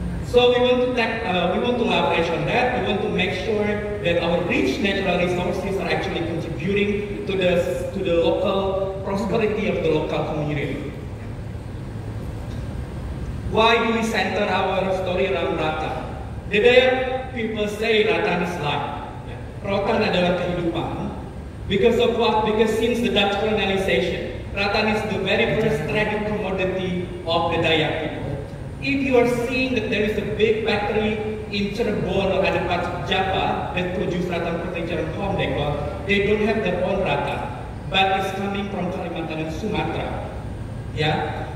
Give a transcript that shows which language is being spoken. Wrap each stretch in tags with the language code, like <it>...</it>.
<en>So we want to leverage on that. We want to make sure that our rich natural resources are actually contributing to the local prosperity of the local community. Why do we center our story around rattan? The Dayak people say rattan is life.</en> <id>Rattan adalah kehidupan.</id> <en>Because of what? Because since the Dutch colonization, rattan is the very first traded commodity of the Dayak people. If you are seeing that there is a big factory in Cirebon or other parts of Java that produce rattan furniture and home decor, they don't have their own rattan, but it's coming from Kalimantan and Sumatra. Yeah?</en>